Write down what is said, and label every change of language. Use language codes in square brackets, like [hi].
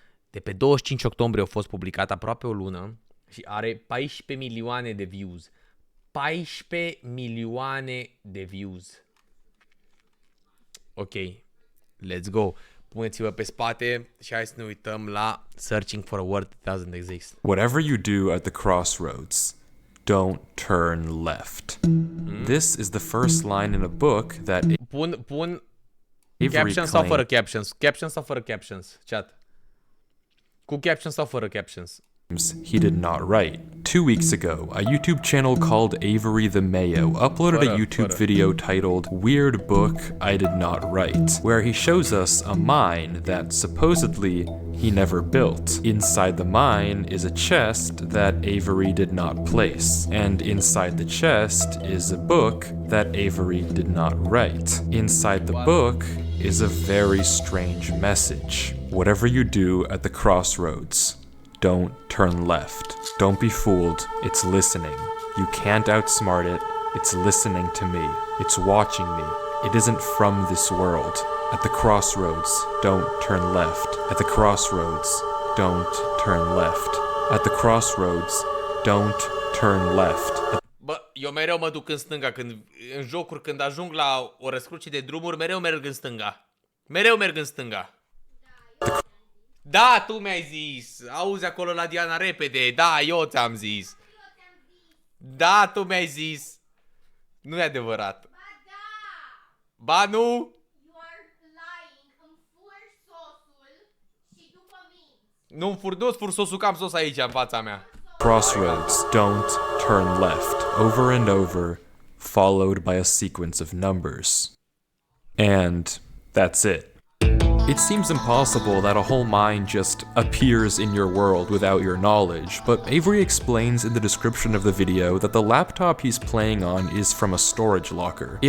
[ro] De pe 25 octombrie a fost publicat, aproape o lună, și are 14 milioane de views. 14 milioane de views. [en] Ok, let's go. [ro] Puneți-vă pe spate și hai să ne uităm la Searching for a Word That Doesn't Exist. [en] Whatever you do at the crossroads, don't turn left. This is the first line in a book that [ro] Pun [en] Avery [ro] captions sau fără [en] claimed [ro] captions? Captions sau fără captions? Chat. Cu captions sau fără captions? [en] he did not write. 2 weeks ago, a YouTube channel called Avery the Mayo uploaded a YouTube video titled Weird Book I Did Not Write, where he shows us a mine that supposedly he never built. Inside the mine is a chest that Avery did not place, and inside the chest is a book that Avery did not write. Inside the book is a very strange message. Whatever you do at the crossroads, don't turn left. Don't be fooled. It's listening. You can't outsmart it. It's listening to me. It's watching me. It isn't from this world. At the crossroads, don't turn left. At the crossroads, don't turn left. At the crossroads, don't turn left. [ro] Bă, eu mereu mă duc în stânga în jocuri, când ajung la o răscruce de drumuri, mereu merg în stânga. Mereu merg în stânga. Da, tu mi-ai zis. Auzi acolo la Diana repede. Da, eu ți-am zis. Da, tu mi-ai zis. Nu e adevărat. Ba da. Ba nu. [en] You are lying. [ro] Îmi furi sosul și după minți. Nu-ți fur sosul, că am sos aici în fața mea. [en] Crossroads, don't turn left. Over and over, followed by a sequence of numbers. And that's it. It seems impossible that a whole mine just appears in your world without your knowledge, but Avery explains in the description of the video that the laptop he's playing on is from a storage locker.